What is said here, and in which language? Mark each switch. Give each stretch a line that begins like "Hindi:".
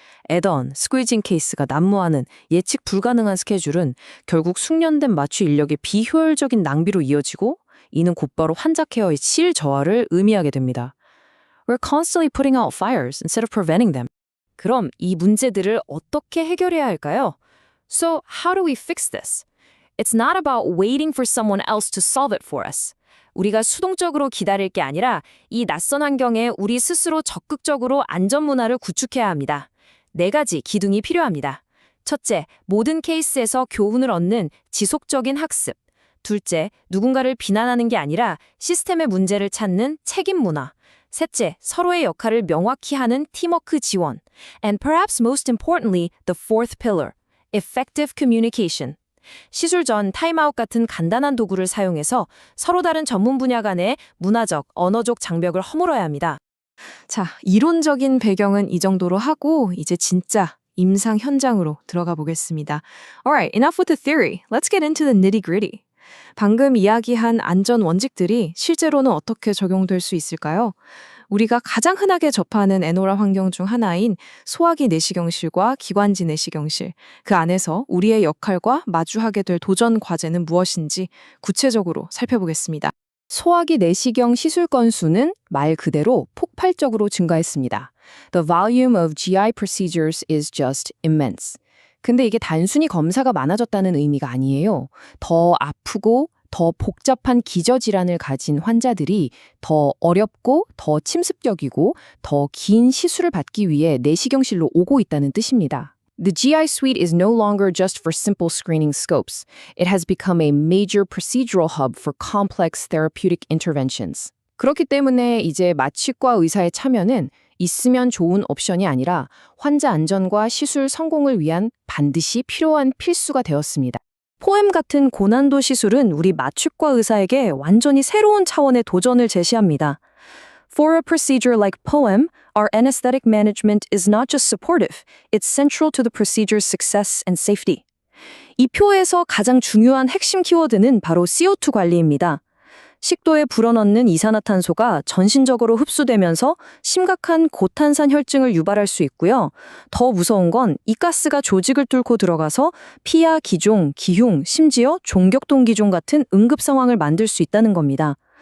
Korean: 애던, 스퀴징 케이스가 난무하는 예측 불가능한 스케줄은 결국 숙련된 마취 인력의 비효율적인 낭비로 이어지고 이는 곧바로 환자 케어의 질 저하를 의미하게 됩니다.
English: We're constantly putting out fires instead of preventing them.
Korean: 그럼 이 문제들을 어떻게 해결해야 할까요?
English: So how do we fix this? It's not about waiting for someone else to solve it for us.
Korean: 우리가 수동적으로 기다릴 게 아니라 이 낯선 환경에 우리 스스로 적극적으로 안전 문화를 구축해야 합니다. 4가지 기둥이 필요합니다. 첫째, 모든 케이스에서 교훈을 얻는 지속적인 학습. 둘째, 누군가를 비난하는 게 아니라 시스템의 문제를 찾는 책임 문화. 셋째, 서로의 역할을 명확히 하는 팀워크 지원.
English: And perhaps most importantly, the fourth pillar, effective communication.
Korean: 시술 전 타임아웃 같은 간단한 도구를 사용해서 서로 다른 전문 분야 간의 문화적, 언어적 장벽을 허물어야 합니다. 자, 이론적인 배경은 이 정도로 하고 이제 진짜 임상 현장으로 들어가 보겠습니다.
English: Alright, enough with the theory. Let's get into the nitty-gritty.
Korean: 방금 이야기한 안전 원칙들이 실제로는 어떻게 적용될 수 있을까요? 우리가 가장 흔하게 접하는 에노라 환경 중 하나인 소화기 내시경실과 기관지 내시경실, 그 안에서 우리의 역할과 마주하게 될 도전 과제는 무엇인지 구체적으로 살펴보겠습니다. 소화기 내시경 시술 건수는 말 그대로 폭발적으로 증가했습니다.
English: The volume of GI procedures is just immense.
Korean: 근데 이게 단순히 검사가 많아졌다는 의미가 아니에요. 더 아프고 더 복잡한 기저질환을 가진 환자들이 더 어렵고 더 침습적이고 더 긴 시술을 받기 위해 내시경실로 오고 있다는 뜻입니다.
English: The GI suite is no longer just for simple screening scopes. It has become a major procedural hub for complex therapeutic interventions.
Korean: 그렇기 때문에 이제 마취과 의사의 참여는 있으면 좋은 옵션이 아니라 환자 안전과 시술 성공을 위한 반드시 필요한 필수가 되었습니다. 포엠 같은 고난도 시술은 우리 마취과 의사에게 완전히 새로운 차원의 도전을 제시합니다.
English: For a procedure like POEM, our anesthetic management is not just supportive, it's central to the procedure's success and safety.
Korean: 이 표에서 가장 중요한 핵심 키워드는 바로 CO2 관리입니다. 식도에 불어넣는 이산화탄소가 전신적으로 흡수되면서 심각한 고탄산 혈증을 유발할 수 있고요. 더 무서운 건 이 가스가 조직을 뚫고 들어가서 피하, 기종, 기흉, 심지어 종격동 기종 같은 응급 상황을 만들 수 있다는 겁니다.